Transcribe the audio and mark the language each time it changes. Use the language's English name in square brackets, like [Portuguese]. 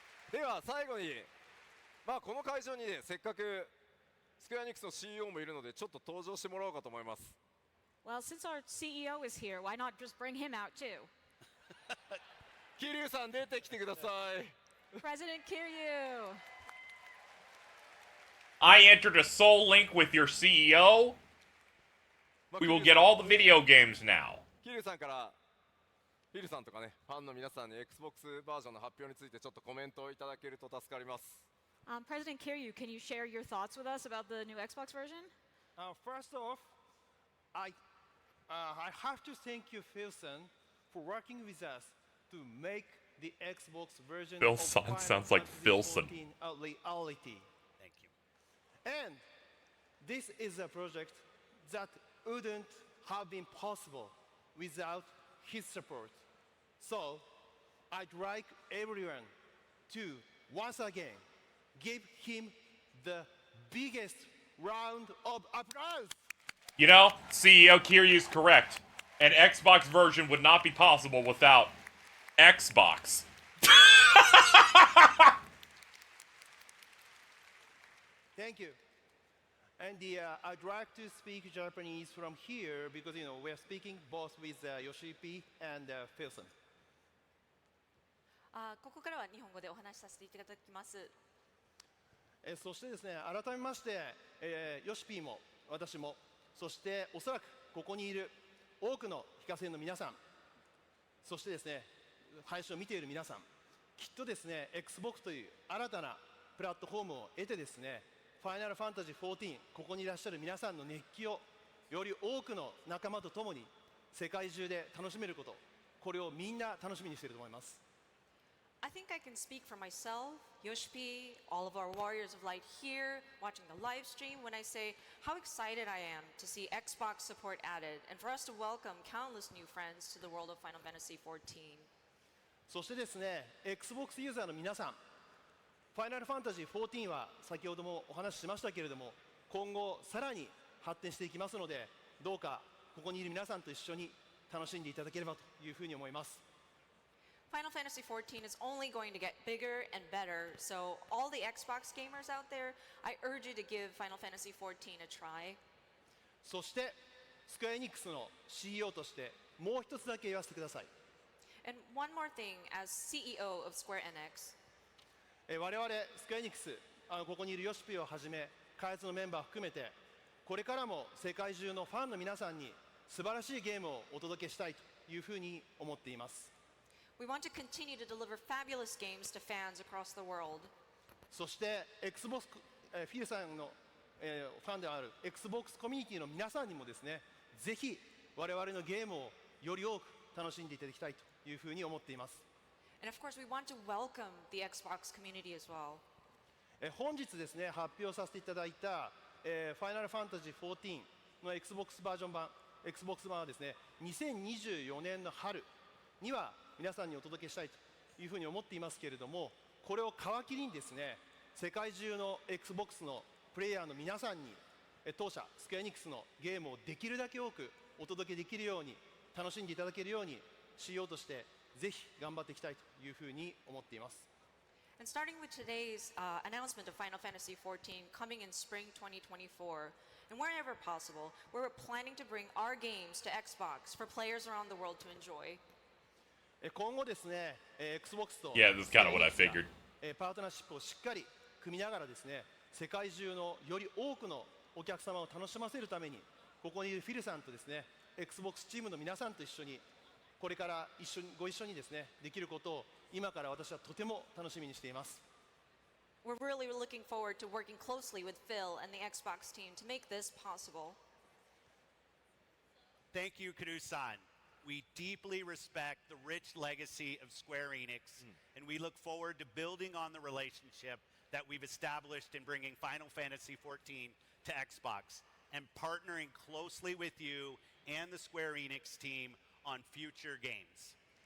[Japanese] では最後に、この会場にね、せっかくスクエアエニックスの CEO もいるので、ちょっと登場してもらおうかと思います。 [English] Well, since our CEO is here, why not just bring him out too? [Japanese] 桐生さん出てきてください。 [English] President Kiryu. I entered a soul link with your CEO. We will get all the video games now. [Japanese] 桐生さんからフィルさんとかね、ファンの皆さんに Xbox バージョンの発表についてちょっとコメントをいただけると助かります。 [English] President Kiryu, can you share your thoughts with us about the new Xbox version? First off, I have to thank you, Philson, for working with us to make the Xbox version of Philson Final sounds like Fantasy Philson. 14 a reality. Thank you. And this is a project that wouldn't have been possible without his support. So, I'd like everyone to once again give him the biggest round of applause. You know, CEO Kiryu's correct. An Xbox version would not be possible without Xbox. Thank you. And I'd like to speak Japanese from here because, we're speaking both with Yoshi-P and Philson. [Japanese] ここからは日本語でお話しさせていただきます。そしてですね、改めまして、ヨシピーも私も、そしておそらくここにいる多くの非課税の皆さん、そしてですね、配信を見ている皆さん、きっとですね、Xbox という新たなプラットフォームを得てですね、ファイナルファンタジー14、ここにいらっしゃる皆さんの熱気をより多くの仲間と共に世界中で楽しめること、これをみんな楽しみにしていると思います。 [English] I think I can speak for myself, Yoshi-P, all of our Warriors of Light here, watching the live stream, when I say how excited I am to see Xbox support added and for us to welcome countless new friends to the world of Final Fantasy XIV. [Japanese] そしてですね、Xbox ユーザーの皆さん、ファイナルファンタジー14は先ほどもお話ししましたけれども、今後さらに発展していきますので、どうかここにいる皆さんと一緒に楽しんでいただければというふうに思います。 [English] Final Fantasy XIV is only going to get bigger and better, so all the Xbox gamers out there, I urge you to give Final Fantasy XIV a try. [Japanese] そしてスクエアエニックスの CEO としてもう一つだけ言わせてください。 [English] And one more thing, as CEO of Square Enix, [Japanese] 我々スクエアエニックス、ここにいるヨシピをはじめ開発のメンバー含めて、これからも世界中のファンの皆さんに素晴らしいゲームをお届けしたいというふうに思っています。 [English] we want to continue to deliver fabulous games to fans across the world. [Japanese] そして Xbox、フィルさんの、ファンである Xbox コミュニティの皆さんにもですね、ぜひ我々のゲームをより多く楽しんでいただきたいというふうに思っています。 [English] And of course, we want to welcome the Xbox community as well. [Japanese] 本日ですね、発表させていただいた、ファイナルファンタジー14の Xbox バージョン版、Xbox 版はですね、2024年の春には皆さんにお届けしたいというふうに思っていますけれども、これを皮切りにですね、世界中の Xbox のプレイヤーの皆さんに当社スクエアエニックスのゲームをできるだけ多くお届けできるように、楽しんでいただけるようにしようとしてぜひ頑張っていきたいというふうに思っています。 [English] And starting with today's announcement of Final Fantasy XIV coming in spring 2024, and wherever possible, we're planning to bring our games to Xbox for players around the world to enjoy. [Japanese] 今後ですね、Xbox と [English] Yeah, that's kind of what I figured. [Japanese] パートナーシップをしっかり組みながらですね、世界中のより多くのお客様を楽しませるために、ここにいるフィルさんとですね、Xbox チームの皆さんと一緒にこれからご一緒にですね、できることを今から私はとても楽しみにしています。 [English] We're really looking forward to working closely with Phil and the Xbox team to make this possible. thank you, Kuru-san. We deeply respect the rich legacy of Square Enix, and we look forward to building on the relationship that we've established in bringing Final Fantasy XIV to Xbox and partnering closely with you and the Square Enix team on future games.